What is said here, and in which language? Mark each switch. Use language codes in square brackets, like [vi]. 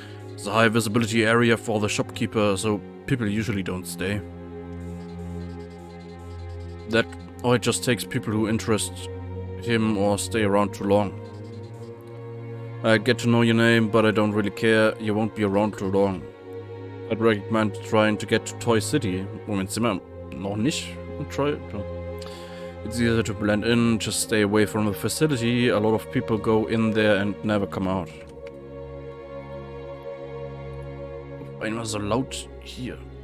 [en] It's a high visibility area for the shopkeeper, so people usually don't stay. That or it just takes people who interest him or stay around too long. I get to know your name, but I don't really care. You won't be around too long. I'd recommend trying to get to Toy City. [de] Moment, sind wir noch nicht in Troy? [en] It's easier to blend in, just stay away from the facility. A lot of people go in there and never come out. [de] Einmal so laut hier.